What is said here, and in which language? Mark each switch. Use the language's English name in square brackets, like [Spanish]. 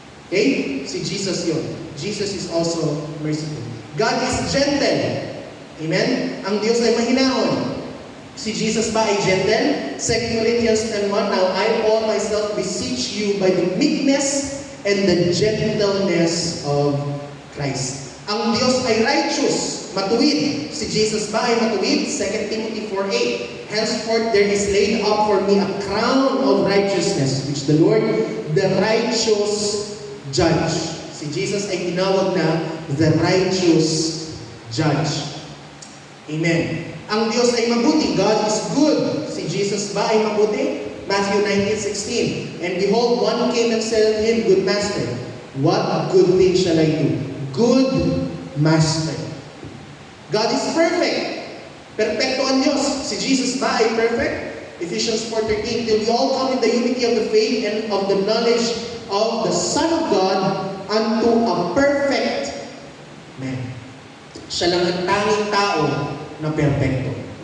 [English] Okay? [Filipino] Si Jesus yun. [English] Jesus is also merciful. God is gentle. [Filipino] Amen? Ang Diyos ay mahinahon. Si Jesus ba ay gentle? [English] 2 Corinthians 10:1, "Now I, Paul, myself beseech you by the meekness and the gentleness of Christ." [Filipino] Ang Diyos ay righteous, matuwid. Si Jesus ba ay matuwid? [English] 2 Timothy 4:8, "Henceforth there is laid up for me a crown of righteousness, which the Lord, the righteous judge." [Filipino] Si Jesus ay tinawag na [English] the righteous judge. [Filipino] Amen. Ang Diyos ay mabuti. [English] God is good. [Filipino] Si Jesus ba ay mabuti? [English] Matthew 19:16, "And behold, one came and said unto him, Good Master, what good thing shall I do?" Good Master. God is perfect. [Filipino] Perfecto ang Diyos. Si Jesus ba ay perfect? [English] Ephesians 4:13, "Till we all come in the unity of the faith and of the knowledge of the Son of God unto a perfect man." [Filipino] Siya lang ang tanging tao na perfecto.